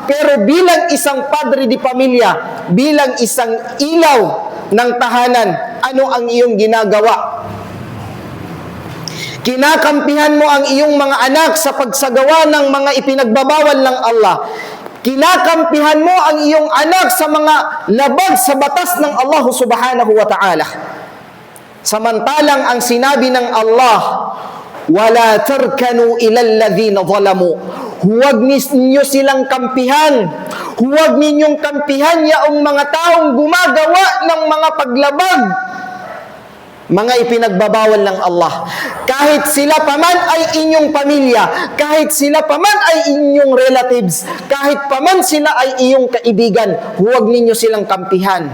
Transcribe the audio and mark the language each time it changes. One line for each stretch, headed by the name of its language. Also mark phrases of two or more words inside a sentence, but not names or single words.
Filipino: Pero bilang isang padre di pamilya, bilang isang ilaw ng tahanan, ano ang iyong ginagawa? Kinakampihan mo ang iyong mga anak sa pagsagawa ng mga ipinagbabawal ng Allah. Kinakampihan mo ang iyong anak sa mga labag sa batas ng Allah
Arabic: سبحانه وتعالى.
Filipino: Samantalang ang sinabi ng Allah,
Arabic: ولا تركنوا إلى الذين ظلموا.
Filipino: Huwag ninyo silang kampihan. Huwag ninyong kampihan yaong mga taong gumagawa ng mga paglabag, mga ipinagbabawal ng Allah. Kahit sila paman ay inyong pamilya, kahit sila paman ay inyong relatives, kahit paman sila ay iyong kaibigan, huwag ninyo silang kampihan.